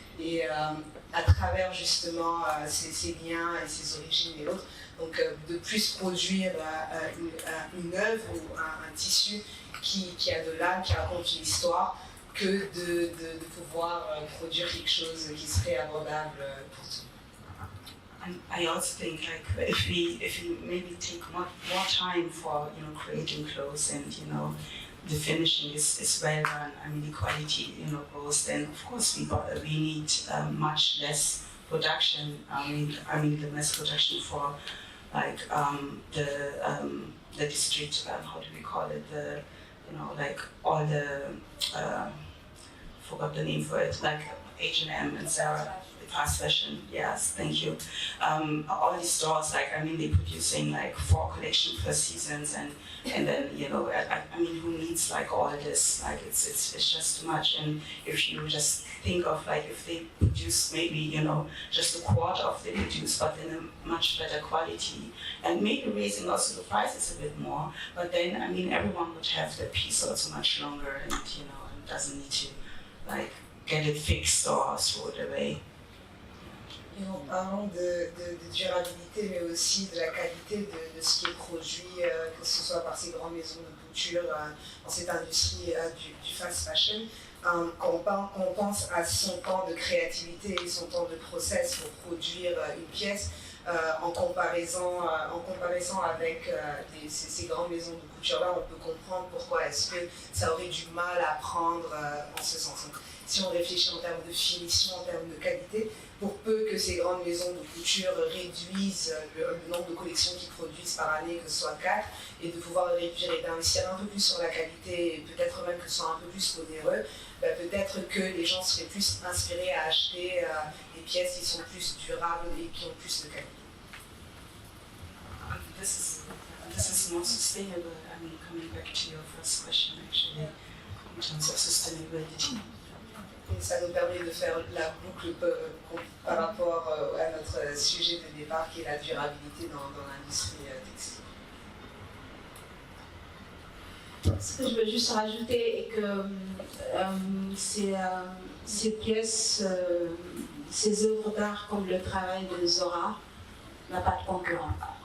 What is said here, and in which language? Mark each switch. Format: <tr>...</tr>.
<fr>Et à travers justement ces liens et ces origines et autres, donc de plus produire une œuvre ou un tissu qui a de l'âme, qui raconte une histoire, que de pouvoir produire quelque chose qui serait abordable pour tout.</fr> <en>And I also think, like, if we maybe take more time for creating clothes, and the finishing is well done, I mean the quality goes, then of course we need much less production. I mean the mass production for like the district, how do we call it, like all the forgot the name for it, like H&M and Zara. fast fashion, yes, thank you. All these stores, like, I mean, they're producing like 4 collections per seasons, and then, you know, I mean, who needs like all this? Like, it's just too much. And if you just think of like, if they produce maybe, you know, just a quarter of they produce, but in a much better quality, and maybe raising also the prices a bit more, but then, I mean, everyone would have their piece also much longer, and, you know, and doesn't need to like get it fixed or throw it away.</en> <fr>Et en parlant de durabilité, mais aussi de la qualité de ce qui est produit, que ce soit par ces grandes maisons de couture, dans cette industrie du fast fashion, quand on pense à son temps de créativité et son temps de process pour produire une pièce, en comparaison avec ces grandes maisons de couture-là, on peut comprendre pourquoi est-ce que ça aurait du mal à prendre en ce sens. Donc, si on réfléchit en termes de finition, en termes de qualité, pour peu que ces grandes maisons de couture réduisent le nombre de collections qu'ils produisent par année, que ce soit 4, et de pouvoir réduire et d'investir un peu plus sur la qualité, et peut-être même que ce soit un peu plus onéreux, peut-être que les gens seraient plus inspirés à acheter des pièces qui sont plus durables et qui ont plus de qualité.</fr> <en>This is more sustainable. I mean, coming back to your first question, actually, in terms of sustainability.</en> <fr>Et ça nous permet de faire la boucle par rapport à notre sujet de départ qui est la durabilité dans l'industrie textile. Ce que je veux juste rajouter est que ces pièces, ces œuvres d'art comme le travail de Zora n'a pas de concurrent.</fr>